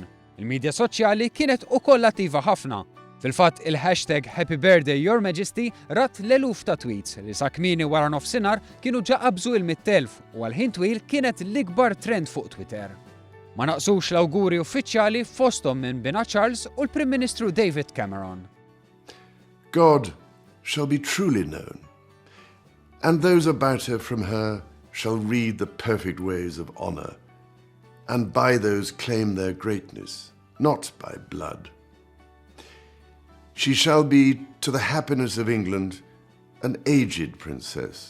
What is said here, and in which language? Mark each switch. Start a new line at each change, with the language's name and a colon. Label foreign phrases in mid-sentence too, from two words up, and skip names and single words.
Maltese: Il-medja soċjali kienet ukoll attiva ħafna. Fil-fatt il-hashtag
English: Happy Birthday Your Majesty
Maltese: rat l-eluf ta' tweets li sa kmieni wara nofsinhar kienu ġa qabżu il-100,000 u għal ħin twil kienet l-ikbar trend fuq Twitter. Ma naqsux l-awguri uffiċjali fosthom minn Bina Charles u l-Prim Ministru David Cameron.
English: God shall be truly known, and those about her from her shall read the perfect ways of honour, and by those claim their greatness, not by blood. She shall be, to the happiness of England, an aged princess.